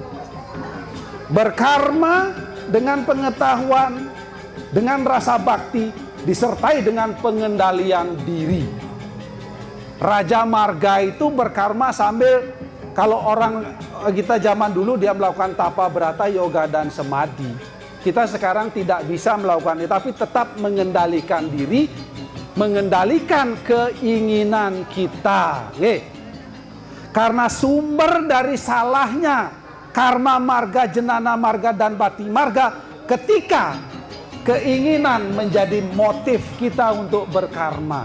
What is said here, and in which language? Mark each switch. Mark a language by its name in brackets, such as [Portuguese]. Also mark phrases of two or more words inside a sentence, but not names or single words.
[Indonesian] Berkarma dengan pengetahuan, dengan rasa bakti, disertai dengan pengendalian diri. Raja Marga itu berkarma sambil Kalau orang kita zaman dulu dia melakukan tapa berata, yoga dan samadhi. Kita sekarang tidak bisa melakukan itu, tapi tetap mengendalikan diri, mengendalikan keinginan kita. Karena sumber dari salahnya karma marga, jenana marga, dan bhakti marga ketika keinginan menjadi motif kita untuk berkarma.